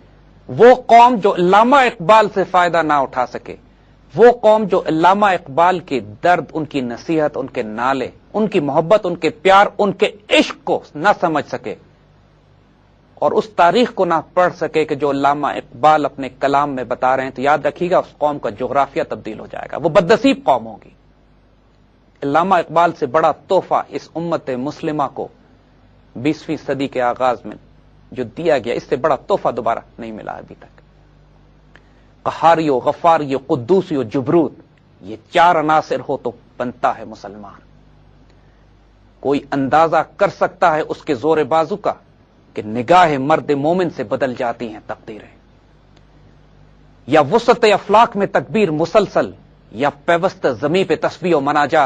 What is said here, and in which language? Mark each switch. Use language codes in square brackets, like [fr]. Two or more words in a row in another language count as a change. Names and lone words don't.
[ur] وہ قوم جو علامہ اقبال سے فائدہ نہ اٹھا سکے, وہ قوم جو علامہ اقبال کے درد, ان کی نصیحت, ان کے نالے, ان کی محبت, ان کے پیار, ان کے عشق کو نہ سمجھ سکے اور اس تاریخ کو نہ پڑھ سکے کہ جو علامہ اقبال اپنے کلام میں بتا رہے ہیں, تو یاد رکھیے گا اس قوم کا جغرافیہ تبدیل ہو جائے گا, وہ بدنصیب قوم ہوگی. علامہ اقبال سے بڑا تحفہ اس امت مسلمہ کو 20ویں صدی کے آغاز میں جو دیا گیا, اس سے بڑا تحفہ دوبارہ نہیں ملا ابھی تک. قہاری و غفاری و قدوسی و جبروت, یہ 4 عناصر ہو تو بنتا ہے مسلمان. کوئی اندازہ کر سکتا ہے اس کے زور بازو کا کہ نگاہ مرد مومن سے بدل جاتی ہیں تقدیریں, یا وسعت افلاک میں تکبیر مسلسل, یا پیوست زمیں پہ تسبیح و مناجات.